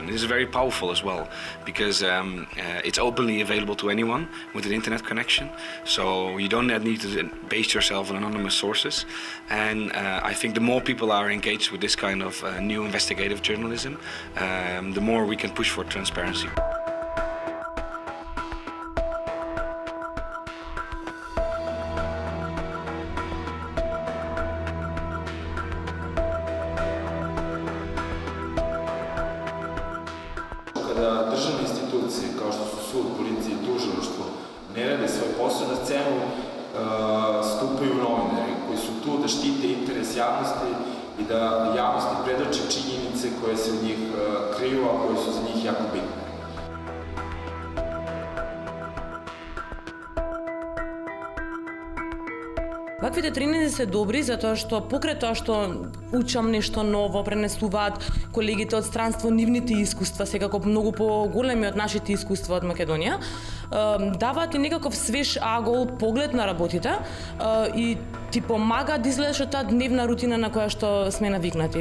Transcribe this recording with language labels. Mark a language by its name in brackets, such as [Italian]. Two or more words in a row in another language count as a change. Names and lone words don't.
[English] This is very powerful as well, because it's openly available to anyone with an internet connection, so you don't need to base yourself on anonymous sources. And I think the more people are engaged with this kind of new investigative journalism, the more we can push for transparency. [Serbian] Kada državne institucije, kao što su sud, policija i tužilaštvo, ne rade svoj posao, na scenu stupaju novinari koji su tu da štite interes javnosti i da javnosti predoče činjenice koje se od njih kriju, a koje su za njih jako bitne. [Macedonian] Ваквите тренинзи се добри затоа што покрај тоа што учам нешто ново, пренесуваат колегите од странство нивните искуства, секако многу поголеми од нашите искуства од Македонија, даваат и некаков свеж агол поглед на работите и ти помага да излезеш од таа дневна рутина на која што сме навикнати.